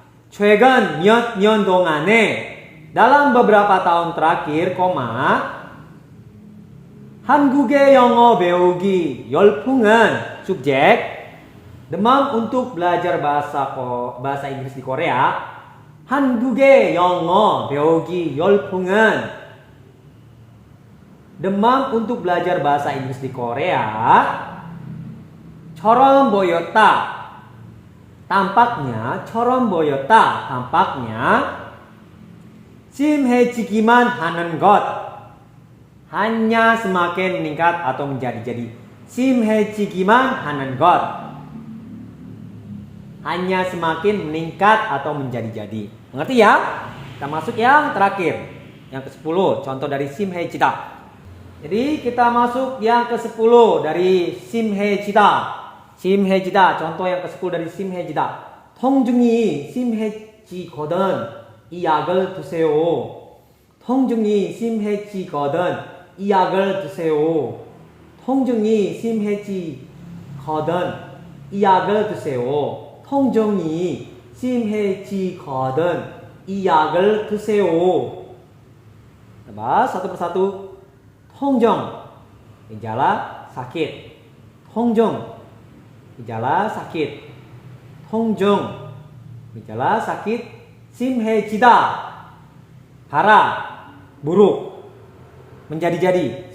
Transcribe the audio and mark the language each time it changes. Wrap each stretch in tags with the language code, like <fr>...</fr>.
<ko>최근 몇 년 동안에,</ko> <id>dalam beberapa tahun terakhir,</id> <ko>한국의 영어 배우기 열풍은</ko> <id>subjek demam untuk belajar bahasa Inggris di Korea.</id> <ko>한국의 영어 배우기 열풍은</ko> <id>demam untuk belajar bahasa Inggris di Korea</id> <ko>처럼 보였다.</ko> <id>Tampaknya</id> <ko>심해지기만 하는 것.</ko> <id>Hanya semakin meningkat atau menjadi-jadi.</id> <ko>심해지기만 하는 것.</ko> <id>Hanya semakin meningkat atau menjadi-jadi. Mengerti ya? Kita masuk yang terakhir, yang ke-10. Contoh dari 심해지다. Jadi kita masuk yang ke-10 dari 심해지다.</id> <ko>심해지다.</ko> <id>contoh yang ke-10 dari 심해지다.</id> <ko>통증이 심해지거든 이 약을 드세요. 통증이 심해지거든 이 약을 드세요. 통증이 심해지거든 이 약을 드세요. 통증이 심해지거든 이 약을 드세요.</ko> <id>Bahas satu persatu. 통증, gejala sakit. 통증, gejala sakit. 통증, gejala sakit. 심해지다, parah, buruk, menjadi-jadi.</id>